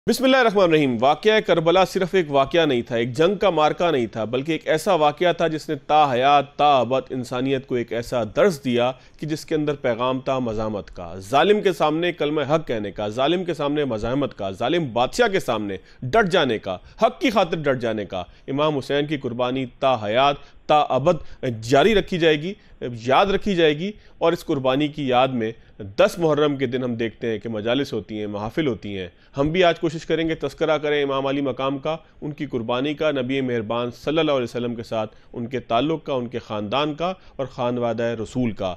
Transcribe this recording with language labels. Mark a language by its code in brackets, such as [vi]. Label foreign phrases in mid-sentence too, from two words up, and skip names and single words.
[ar] بسم اللہ الرحمن الرحیم۔ [ur] واقعہ کربلا صرف ایک واقعہ نہیں تھا، ایک جنگ کا مارکہ نہیں تھا، بلکہ ایک ایسا واقعہ تھا جس نے تا حیات تا ابد انسانیت کو ایک ایسا درس دیا کہ جس کے اندر پیغام تھا مزاحمت کا، ظالم کے سامنے کلمہ حق کہنے کا، ظالم کے سامنے مزاحمت کا، ظالم بادشاہ کے سامنے ڈٹ جانے کا، حق کی خاطر ڈٹ جانے کا۔ امام حسین کی قربانی تا حیات تا ابد جاری رکھی جائے گی، یاد رکھی جائے گی، اور اس قربانی کی یاد میں 10 محرم کے دن ہم دیکھتے ہیں کہ مجالس ہوتی ہیں، محافل ہوتی ہیں۔ ہم بھی آج کوشش کریں گے تذکرہ کریں امام علی مقام کا، ان کی قربانی کا، نبی مہربان [ar] صلی اللہ علیہ وسلم [ur] کے ساتھ ان کے تعلق کا، ان کے خاندان کا اور خانوادہ رسول کا۔